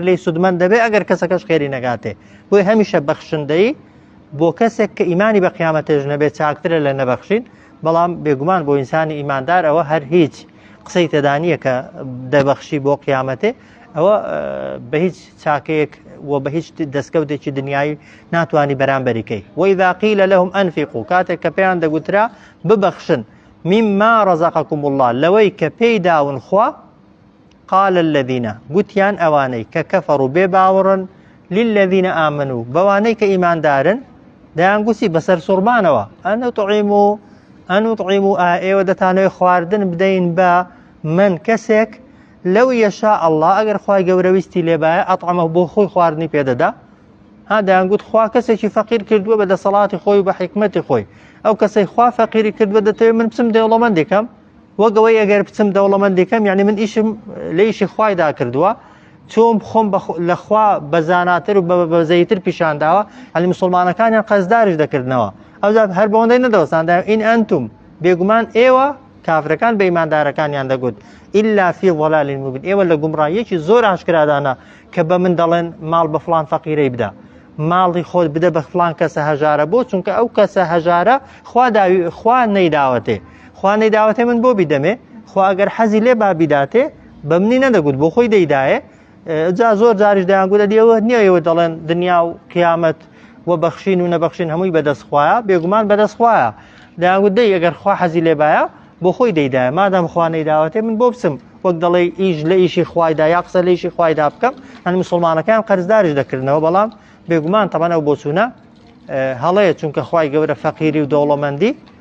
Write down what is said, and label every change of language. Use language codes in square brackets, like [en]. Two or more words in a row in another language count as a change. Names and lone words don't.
[ckb] لێی سودمەند دەبێ ئەگەر کەسەکەش خێری نەگاتێ بۆی هەمیشە بەخشندەی بۆ کەسێک کە ئیمانی بە قیامەتێژ نەبێت چاکترە لە نەبەخشین بەڵام بێگومان بۆ ئینسانی ئیماندار ئەوە هەر هیچ قسەی تێدانیە کە دەبەخشی بۆ قیامەتێ ئەوە بە هیچ چاکەیەک و بە هیچ دەستکەوتێکی دنیای ناتوانی بەرامبەریکەی [ar] وإذا قيل لهم أنفقوا [ckb] کاتێک کە پێیان دەگوترا ببەخشن [ar] مما رزقكم الله [ckb] لەوەی کە پێی داون خوا [ar] قال الذين [ckb] گوتیان ئەوانەی کە کەفەڕوا بێ باوەڕن [ar] للذين آمنوا [ckb] بەوانەی کە ئیماندارن دەیان گوتی بەسەر سوڕمانەوە [ar] ئەن نطعموا [ckb] ئێوە دەتانەوێت خواردن بدەین بە من کەسێک لەو [ar] یەشاء الله [ckb] ئەگەر خوای گەورە ویستی لێبایە ئەطعەمە بۆ خۆی خواردنی پێدەدا ها دەیان گوت خوا کەسێکی فەقیر کردووە بە دەسەڵاتی خۆی و بە حیکمەتی خۆی ئەو کەسەی خوا فەقیری کردووە دەتەوێت من بچم دەوڵەمەندێکم وەگەوەی ئەگەر بچم دەوڵەمەندێکم یعنی من ئیشم لە ئیشی خوایدا کردووە چۆم خۆم لە خوا بەزاناتر و بەزەیتر پیشانداوە علی مسلمانەکانیان قەزداریش دەکردنەوە ئەوجا هەر بەوەندەی نەدەوەستاندا [ar] ئین ئەنتم [ckb] بێگومان ئێوە کافرەکان بە ئیماندارەکانیان دەگوت [ar] إلا في ضلال مبين [ckb] ئێوە لە گومڕاییەکی زۆر ئاشکرادانە کە بە من دەڵێن ماڵ بە فڵان فەقیرەی بدە ماڵی خۆت بدە بە فڵان کەسە هەژارە بۆ چونکە ئەو کەسە هەژارە خوا نەیداوەتێ خوا نەیداوەتێ من بۆ بیدەمێ خوا ئەگەر حەزی لێ با بیداتێ بە منی نەدەگوت بۆ خۆی دەیدایە جا زۆر جاریش دەیانگوتە دیەوە نییە ئێوە دەڵێن دنیا و قیامەت و بەخشین و نەبەخشین هەمووی بەدەست خوایە بێگومان بەدەست خوایە دەیانگوت دەی ئەگەر خوا حەزی لێ بایە بۆ خۆی دەیدایە مادام خوا نەیداوەتێ من بۆ بچم وەک دەڵێ ئیش لە ئیشی خوایدا یا قسە لە ئیشی خوایدا بکەم هەن مسلمانەکان قەرزداریش دەکردنەوە بەڵام بێگومان تەمەنە و بۆچوونە هەڵەیە چونکە خوای گەورە فەقیری و دەوڵەمەندی